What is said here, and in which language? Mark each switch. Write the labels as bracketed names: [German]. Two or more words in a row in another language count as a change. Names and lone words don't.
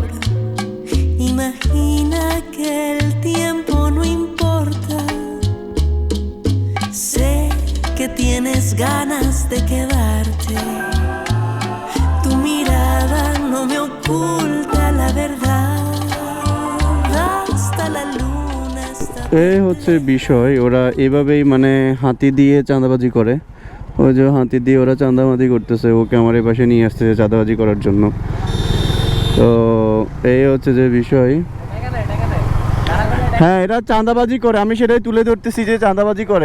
[Spanish] Imagina que el tiempo no importa. Sé que tienes ganas de quedarte. Tu mirada no me oculta la verdad. Hasta la luna está. [Bangla] এই হচ্ছে বিষয়, ওরা এভাবেই মানে হাতি দিয়ে চাঁদাবাজি করে। ওই যে হাতি দিয়ে ওরা চাঁদাবাজি করতেছে, ওকে আমার এই পাশে নিয়ে আসতেছে চাঁদাবাজি করার জন্য। তো এই হচ্ছে যে বিষয়। হ্যাঁ, এরা চাঁদাবাজি করে, আমি সেটাই তুলে ধরতেছি যে চাঁদাবাজি করে।